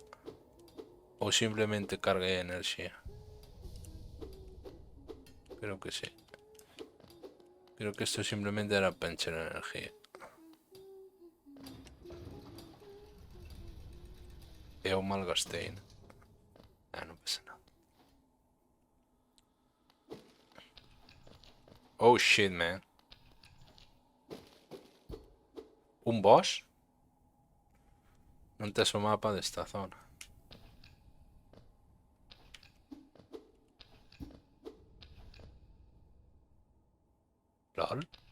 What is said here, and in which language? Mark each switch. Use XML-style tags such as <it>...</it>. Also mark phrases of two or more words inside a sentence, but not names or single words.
<gl>Ou simplemente carguei enerxía? Creo que sí. Creo que isto simplemente era para encher energía. Eu malgastei, ¿no? Non pasa nada.</gl> <en>Oh shit, man.</en> <gl>Un boss? Non tes o mapa desta zona. Lol.</gl>